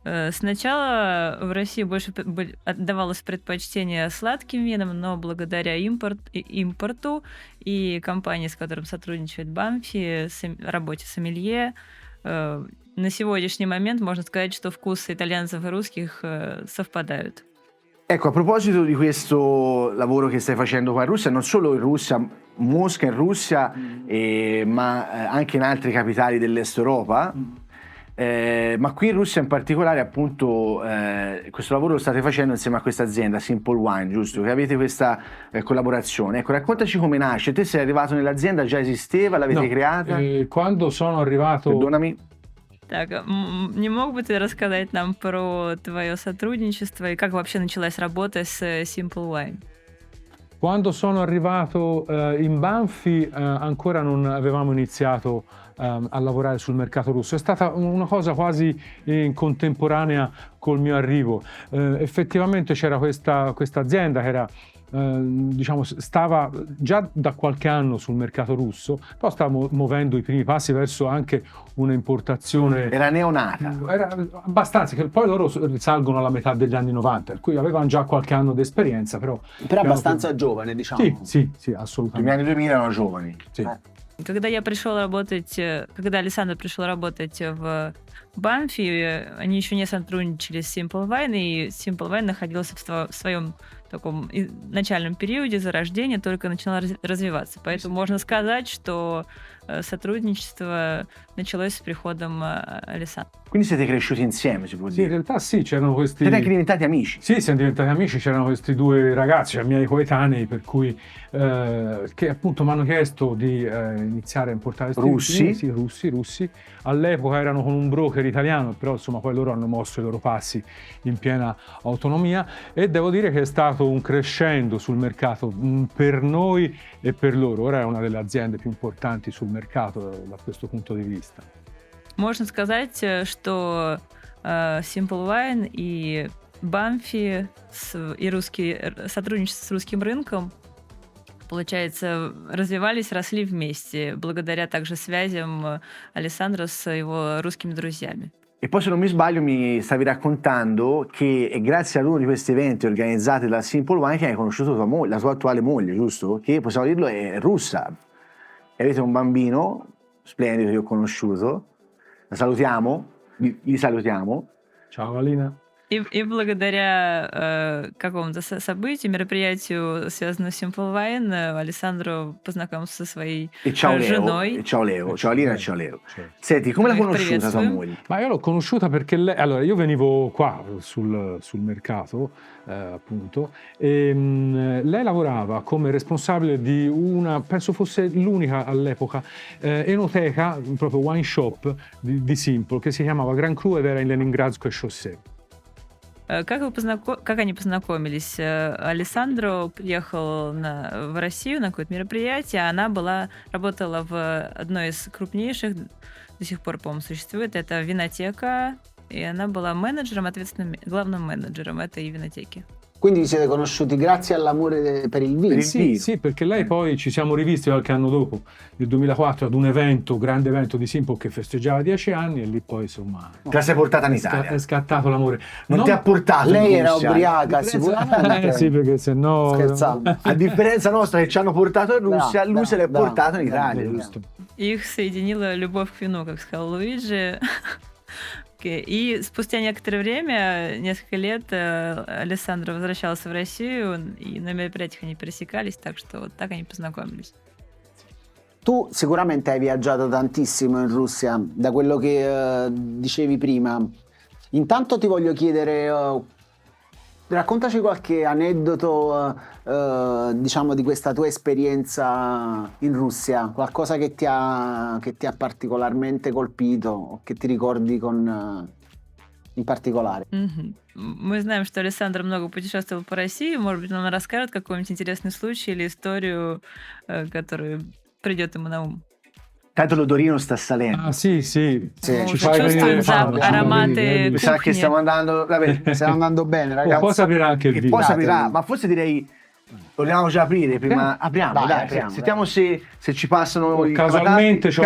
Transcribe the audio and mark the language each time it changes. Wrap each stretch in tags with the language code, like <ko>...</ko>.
<ru>Сначала в России больше отдавалось предпочтение сладким винам, но благодаря импорту и компании, с которым сотрудничает Банфи, работе сомелье, на сегодняшний момент можно сказать, что вкусы итальянцев и русских совпадают.</ru> <it>Ecco, a proposito di questo lavoro che stai facendo qua in Russia, non solo in Russia, Mosca in Russia, ma anche in altre capitali dell'Est Europa, ma qui in Russia in particolare appunto questo lavoro lo state facendo insieme a questa azienda Simple Wine, giusto? Che avete questa collaborazione. Ecco, raccontaci come nasce. Te sei arrivato nell'azienda, già esisteva, l'avete creata? Quando sono arrivato... Perdonami.</it> <ru>Так, не мог бы ты рассказать нам про твое сотрудничество и как вообще началась работа с Simple Wine?</ru> <it>Quando sono arrivato in Banfi ancora non avevamo iniziato a lavorare sul mercato russo. È stata una cosa quasi in contemporanea col mio arrivo. Effettivamente c'era questa azienda che era diciamo stava già da qualche anno sul mercato russo, però stava muovendo i primi passi verso anche un'importazione. Era neonata. Era abbastanza, che poi loro risalgono alla metà degli anni 90, per cui avevano già qualche anno di esperienza, però abbastanza giovane, diciamo. Sì, I assolutamente. primi anni 2000 erano giovani. Sì.</it> <ru>Когда Александр пришел работать в Банфи, они еще не сотрудничали с Simple Wine, и Simple Wine находился в своем таком начальном периоде зарождения, только начинала развиваться. Поэтому можно сказать, что сотрудничество началось с приходом Александра.</ru> <it>Quindi siete cresciuti insieme, si può Sì, in dire. realtà sì, c'erano questi... Siete anche diventati amici. Sì, siamo diventati amici, c'erano questi due ragazzi, cioè miei coetanei, per cui che appunto mi hanno chiesto di iniziare a importare Russi? Sì, russi. All'epoca erano con un broker italiano, però insomma poi loro hanno mosso i loro passi in piena autonomia, e devo dire che è stato un crescendo sul mercato per noi e per loro. Ora è una delle aziende più importanti sul mercato da questo punto di vista.</it> <ru>Можно сказать, что Simple Wine и Банфи сотрудничество с русским рынком, получается, развивались, росли вместе, благодаря также связям Алессандро с его русскими друзьями.</ru> <it>E poi se non mi sbaglio mi stavi raccontando che è grazie ad uno di questi eventi organizzati da Simple Wine che hai conosciuto tua moglie, la tua attuale moglie, giusto? Che possiamo dirlo è russa. E avete un bambino splendido che ho conosciuto. La salutiamo, li salutiamo. Ciao Alina.</it> <ru>И благодаря какому-то событию, мероприятию, связанному с Simple Wine, Алессандро познакомился со своей женой.</ru> <it>Ciao Leo, ciao Alina e ciao Leo. Senti, come l'ha conosciuta tua moglie? Ma io l'ho conosciuta perché allora io venivo qua sul mercato, appunto, e lei lavorava come responsabile di una, penso fosse l'unica all'epoca, enoteca, proprio wine shop di Simple, che si chiamava Grand Cru ed era in Leningradskoye шоссе.</it> <ru>Как они познакомились? Алессандро приехал в Россию на какое-то мероприятие, а она работала в одной из крупнейших, до сих пор, по-моему, существует, это винотека, и она была менеджером, ответственным главным менеджером этой винотеки.</ru> <it>Quindi vi siete conosciuti grazie all'amore per il vino? Sì, perché lei poi ci siamo rivisti qualche anno dopo, nel 2004, ad un evento, grande evento di Simple che festeggiava 10 anni, e lì poi insomma... Te la sei portata in Italia? È scattato l'amore. Non ti ha portato Lei in era Russia? ubriaca sicuramente. Sì, perché sennò... Scherzando. A differenza nostra che ci hanno portato in Russia, lui se l'è portato in Italia. Giusto.</it> <ru>Их соединила любовь к вину, как сказал Луиджи. И спустя некоторое время, несколько лет, Алессандро возвращался в Россию, и на мероприятиях они пересекались, так что вот так они познакомились.</ru> <it>Tu sicuramente hai viaggiato tantissimo in Russia, da quello che dicevi prima. Intanto ti voglio chiedere, raccontaci qualche aneddoto, diciamo, di questa tua esperienza in Russia, qualcosa che ti ha particolarmente colpito o che ti ricordi in particolare.</it> <ru>Мы знаем, что Александр много путешествовал по России. Может быть, он нам расскажет какой-нибудь интересный случай или историю, которая придет ему на ум.</ru> <it>Tanto l'odorino sta salendo. Ah, sì, Sì, ci</it> <ru>Уже чувствуем</ru> <it>fame, ci fai</it> <ru>ароматы</ru> <it>venire- Mi sa che</it> <ru>кухни.</ru> <it>stiamo andando. Vabbè, Stiamo andando bene, ragazzi. Poi si aprirà anche il che vino. poi si aprirà, Datemi. ma forse direi. Vogliamo già aprire prima? Apriamo, Vai, dai, apriamo, sentiamo se ci passano i Casualmente c'è un</it>